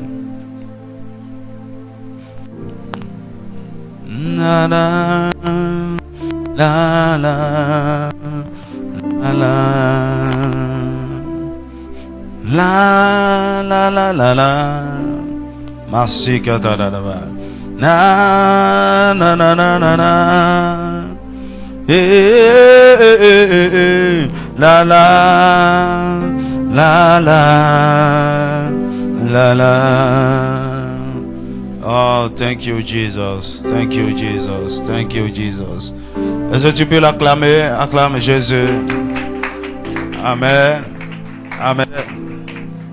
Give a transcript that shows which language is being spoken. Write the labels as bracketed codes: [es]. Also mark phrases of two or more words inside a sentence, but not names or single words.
[en] La la la la la la la la la la. Merci kataraba. Na na na na na na. La la la la la la. Oh, thank you, Jesus. Thank you, Jesus. Thank you, Jesus. [fr] Est-ce que tu peux l'acclamer? Acclame Jésus. Amen. Amen.